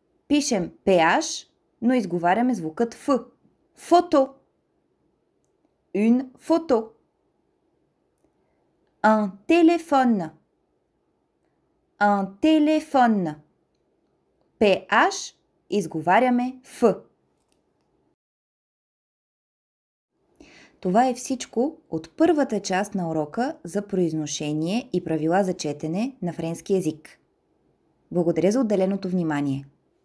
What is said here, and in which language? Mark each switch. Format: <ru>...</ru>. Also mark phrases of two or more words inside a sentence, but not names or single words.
<bg>Пишем PH, но изговаряме звукът F. Фото.</bg> <fr>une photo. Un téléphone. Un téléphone.</fr> <bg>PH изговаряме F. Това е всичко от първата част на урока за произношение и правила за четене на френски език. Благодаря за отделеното внимание.</bg>